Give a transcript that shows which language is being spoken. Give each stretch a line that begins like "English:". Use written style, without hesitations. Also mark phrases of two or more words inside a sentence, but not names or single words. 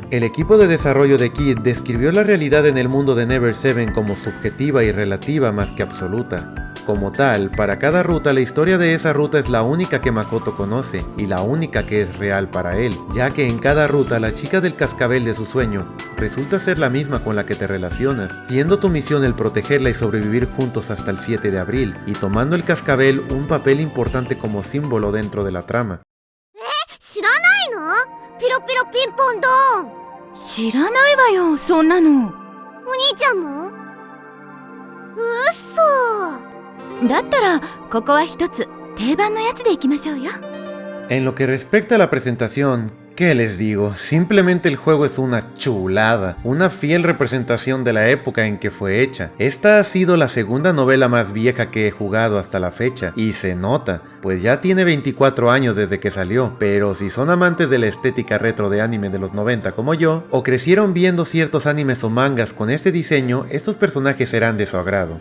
Spanish: El equipo de desarrollo de Kid describió la realidad en el mundo de Never Seven como subjetiva y relativa más que absoluta, Como tal, para cada ruta la historia de esa ruta es la única que Makoto conoce y la única que es real para él, ya que en cada ruta la chica del cascabel de su sueño resulta ser la misma con la que te relacionas, siendo tu misión el protegerla y sobrevivir juntos hasta el 7 de abril, y tomando el cascabel un papel importante como símbolo dentro de la trama.
Japanese: 知らないの？ピロピロピンポンドーン。知らないわよ、そんなの。お兄ちゃんも？うっそ。だったらここは一つ定番のやつでいきましょうよ。
Spanish: En lo que respecta a la presentación, ¿qué les digo? Simplemente el juego es una chulada, una fiel representación de la época en que fue hecha. Esta ha sido la segunda novela más vieja que he jugado hasta la fecha, y se nota, pues ya tiene 24 años desde que salió, pero si son amantes de la estética retro de anime de los 90 como yo, o crecieron viendo ciertos animes o mangas con este diseño, estos personajes serán de su agrado.